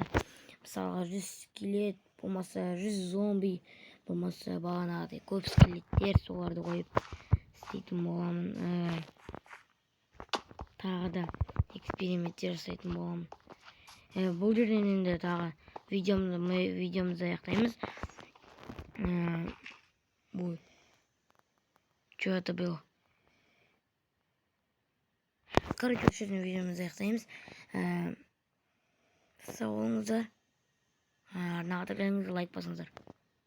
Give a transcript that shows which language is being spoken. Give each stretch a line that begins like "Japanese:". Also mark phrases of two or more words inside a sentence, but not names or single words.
Kazakh: Мысалға 100 скелет, болмаса 100 зомби, болмаса бағанағыдай көп скелеттер, соларды қойып істейтін боламын. Тағы да эксперименттер жасайтын боламын. Бұл жерден енді тағы видеомызды аяқтаймыз.
Russian: Что это было?
Kazakh: Короче, осы жерден видеомызды аяқтаймыз. Сау болыңыздар. Арнаға да лайк басыңыздар.